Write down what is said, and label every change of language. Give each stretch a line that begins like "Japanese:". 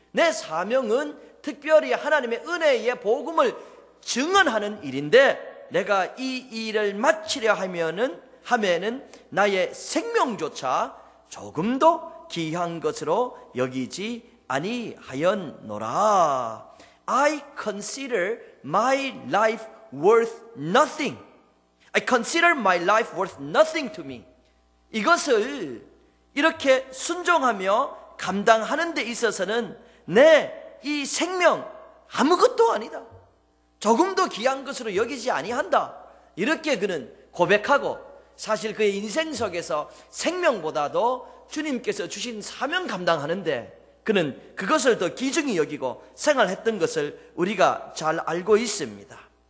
Korean: 내 사명은 특별히 하나님의 은혜의 복음을 증언하는 일인데 내가 이 일을 마치려 하면은 나의 생명조차 조금도 귀한 것으로 여기지 아니하였노라.
English: I consider my life worth nothing. I consider my life worth nothing to me.
Korean: 이것을 이렇게 순종하며 감당하는 데 있어서는 내 이 생명 아무것도 아니다. 조금도 귀한 것으로 여기지 아니한다. 이렇게 그는 고백하고 사실 그의 인생 속에서 생명보다도 주님께서 주신 사명 감당하는데 그는 그것을 더 귀중히 여기고 생활했던 것을 우리가 잘 알고 있습니다.